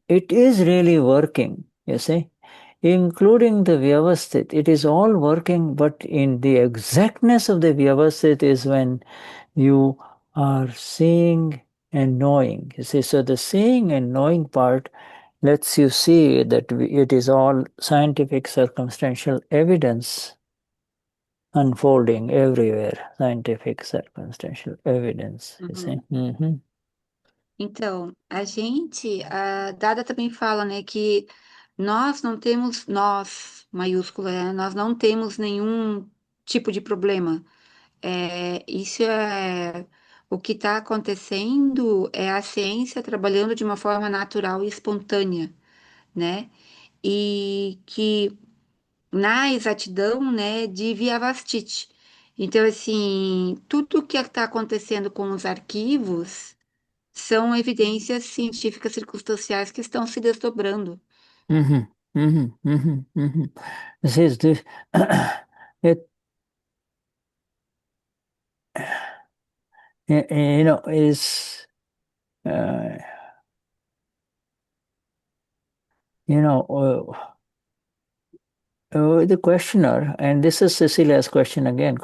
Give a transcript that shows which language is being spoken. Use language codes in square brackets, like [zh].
[en] It is really working, you see. Including the Vyavasthit, it is all working, but in the exactness of the Vyavasthit is when you are seeing and knowing. You see, so the seeing and knowing part lets you see that it is all scientific circumstantial evidence unfolding everywhere. Scientific circumstantial evidence. You see. Mm-hmm. [pt] Então, a Dada também fala, né, que nós não temos, nós, maiúsculo, nós não temos nenhum tipo de problema. Isso é o que está acontecendo é a ciência trabalhando de uma forma natural e espontânea, né? E que na exatidão, né, de Vyavastiti. Então, assim, tudo que está acontecendo com os arquivos são evidências científicas circunstanciais que estão se desdobrando. Mm-hmm. Mm-hmm. Mm-hmm. Mm-hmm. [en] This is this. It, is uh, the questioner, and this is Cecilia's question again.